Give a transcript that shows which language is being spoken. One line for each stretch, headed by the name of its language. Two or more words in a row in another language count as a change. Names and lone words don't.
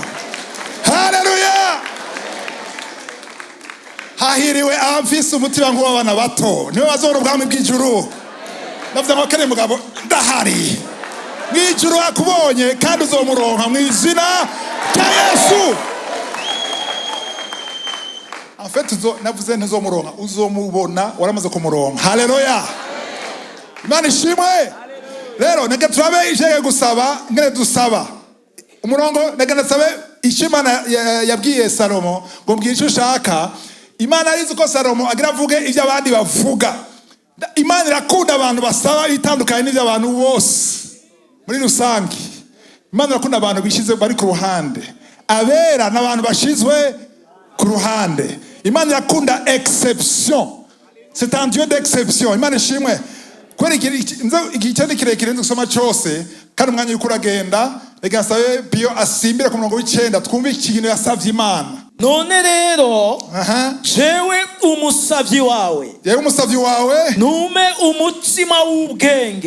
Rundi: Haleluya. Hahiriwe amfise umutima nk'uw'abana bato niwe bazora ubwami bw'ijuru. Ndavuze ngo akeneye umugabo ndahari. Mw'ijuru akubonye kandi uzomuronka mu izina rya Yesu.
French: En fait
Rundi: navuze ntuzomuronka uzomubona waramaze kumuronka. Haleluya. Imana ishimwe. Rero nege turabe ijeye gusaba ngene dusaba. Umurongo nege nasabe ishimana yabwiye Salomo ngo mbwira icyo ushaka. Imana arizi ko Salomo agira avuge ibyo abandi bavuga. Imana irakunda abantu basaba itandukanye n'ibyo abantu bose muri rusange. Imana irakunda abantu bishize bari ku ruhande. Abera n'abantu bashizwe ku ruhande. Imana irakunda exception.
French: C'est un Dieu d'exception.
Rundi: Imana ishimwe. Kweri igice kirekire ndusoma cyose kandi umwanya yuko uragenda reka sabe Pio asimbira ku murongo w'9 twumve ikintu yasavye Imana. None rero jewe umusavyi wawe nume umutima w'ubwenge.